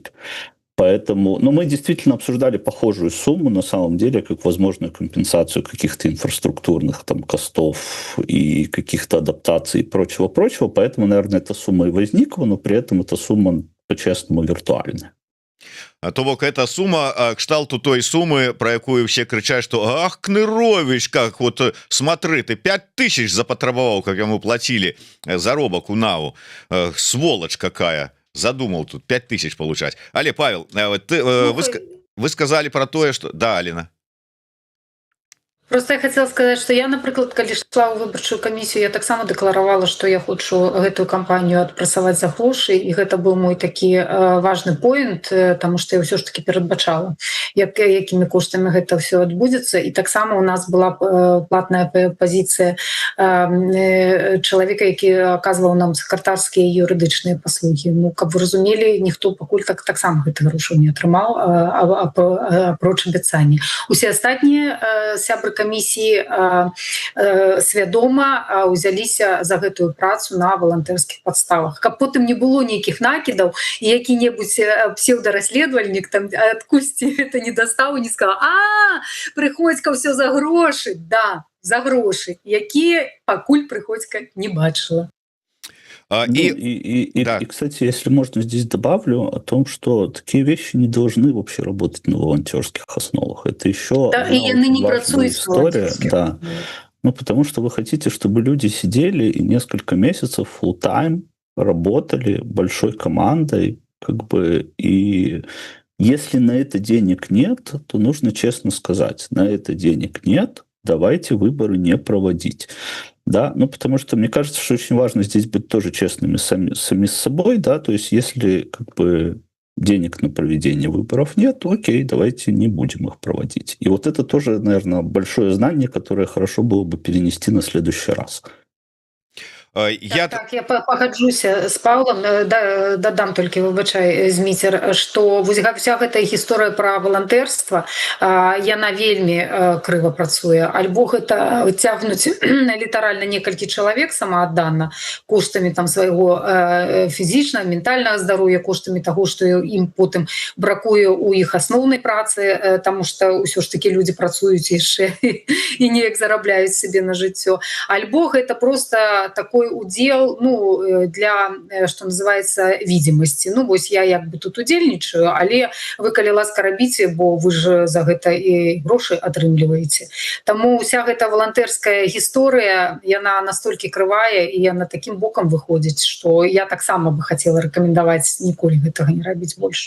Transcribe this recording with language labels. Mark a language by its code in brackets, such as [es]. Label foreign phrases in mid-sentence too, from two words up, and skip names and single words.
[ru] Поэтому, мы действительно обсуждали похожую сумму, на самом деле, как возможную компенсацию каких-то инфраструктурных там костов и каких-то адаптаций и прочего-прочего. Поэтому, наверное, эта сумма и возникла, но при этом эта сумма, по-честному, виртуальная. [be] То бок эта сума кшталту [ru] той суммы, [be] про якую [ru] все кричат, что ах, [be] Кнырович, [ru] как вот смотри, ты [be] 5000 запатрабовал, [ru] как ему платили [be] заробок у НАУ, [ru] сволочь какая. Задумал тут 5000 получать. Але, Павел, вы сказали про тое, что... Да, Алина. Просто я хотела сказать, что я, например, когда шла [be] ў выбарчую камісію, я таксама дэкларавала, [ru] что я хочу [be] гэтую кампанию адпрацаваць за грошы, і гэта [ru] был мой [be] такі [ru] важный поинт, потому что [be] я ўсё ж таки перадбачала, якімі коштамі гэта все адбудзецца. І таксама у нас была платная позиция чалавека, які аказваў нам сакратарскія юрыдычныя паслугі. Ну, каб вы разумелі, ніхто пакуль таксама гэтых грошаў не атрымаў, апроч абяцання. Усе астатнія сябры камісіі свядома ўзяліся за гэтую працу на валантэрскіх падставах, каб потым не было нейкіх накідаў і які-небудзь псеўдарасследавальнік там адкульсьці это не дастаў і не сказал: Прыходзька ўсё за грошы. Да, за грошы, якія пакуль Прыходзька не бачыла. [ru] И, кстати, если можно, здесь добавлю о том, что такие вещи не должны вообще работать на волонтерских основах. Это еще важная история. Да. Ну, потому что вы хотите, чтобы люди сидели и несколько месяцев full-time работали большой командой, как бы, и если на это денег нет, то нужно честно сказать: на это денег нет, давайте выборы не проводить. Да, потому что мне кажется, что очень важно здесь быть тоже честными сами с собой, да, то есть если как бы денег на проведение выборов нет, окей, давайте не будем их проводить. И вот это тоже, наверное, большое знание, которое хорошо было бы перенести на следующий раз. [be] Я пагаджуся з Паўлам, дадам толькі, выбачай, Зміцер, што вся гэтая гісторыя пра валантэрства, яна вельмі крыва працуе. Альбо гэта цягнуць літаральна некалькі чалавек самааддана коштамі там свайго фізічнага, ментальнага здароўя, коштамі таго, што ім потым бракуе ў іх асноўнай працы, таму што ўсё ж такі людзі працуюць яшчэ і неяк зарабляюць сабе на жыццё. [ru] Альбо гэта проста такой удел, для, что называется, видимости. [be] Вось я як бы тут удзельнічаю, але вы, калі ласка, рабіце, бо вы ж за гэта і грошы атрымліваеце. Таму вся гэта валантэрская гісторыя, яна настолькі крывая і яна таким бокам выходзіць, што я таксама бы хацела рэкамендаваць ніколі гэтага не рабіць больш.